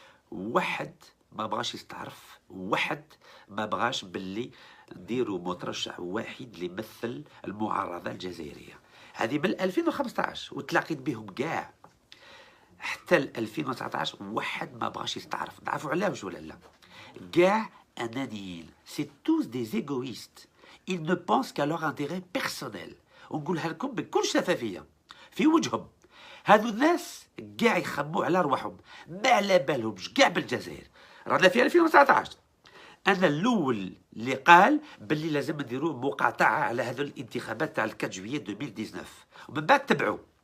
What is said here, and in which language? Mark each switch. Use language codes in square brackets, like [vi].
[ar] واحد ما بغاش يستعرف واحد ما بغاش باللي نديروا مترشح واحد اللي يمثل المعارضه الجزائريه. هذه من 2015 وتلاقيت بهم كاع حتى 2019 واحد ما بغاش يستعرف. تعرفوا علاش ولا لا؟ كاع انانيين. [fr] سي توس دي زيغويست. ils ne pensent qu'à leur intérêt personnel. [ar] ونقولها لكم بكل شفافيه في وجههم. هذو الناس كاع يخموا على رواحهم ما على بالهمش كاع بالجزائر. رانا في 2019 انا الاول اللي قال باللي لازم نديروا مقاطعه على هذو الانتخابات تاع 4 جويي 2019 ومن بعد تبعوا.